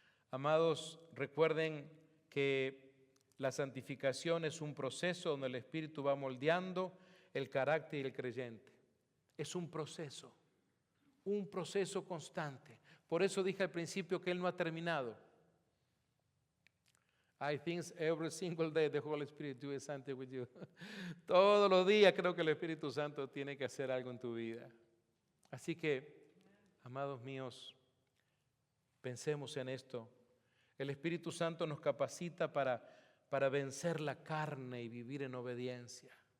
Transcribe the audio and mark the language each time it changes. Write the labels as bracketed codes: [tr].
[es] Amados, recuerden que la santificación es un proceso donde el Espíritu va moldeando el carácter del creyente. Es un proceso constante. Por eso dije al principio que Él no ha terminado. [en] I think every single day the Holy Spirit doing something with you. [es] Todos los días creo que el Espíritu Santo tiene que hacer algo en tu vida. Así que, amados míos, pensemos en esto. El Espíritu Santo nos capacita para vencer la carne y vivir en obediencia.